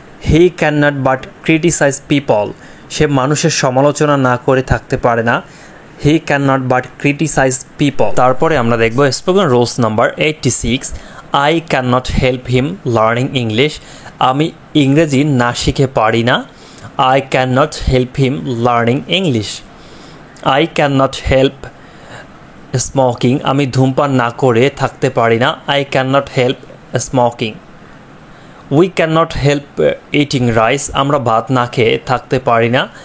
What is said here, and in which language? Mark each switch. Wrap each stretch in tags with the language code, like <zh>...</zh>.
<en>He cannot but criticize people.</en> <bn>সে মানুষের সমালোচনা না করে থাকতে পারে না।</bn> <en>He cannot but criticize people.</en> <bn>তারপরে আমরা দেখব spoken rules number 86,</bn> <en>I cannot help him learning English.</en> <bn>আমি ইংরেজি না শিখে পারি না।</bn> <en>I cannot help him learning English. I cannot help</en> <bn>smoking, আমি ধূমপান না করে থাকতে পারি না।</bn> <en>I cannot help smoking. We cannot help eating rice.</en> <bn>আমরা ভাত না খেয়ে থাকতে পারি না।</bn>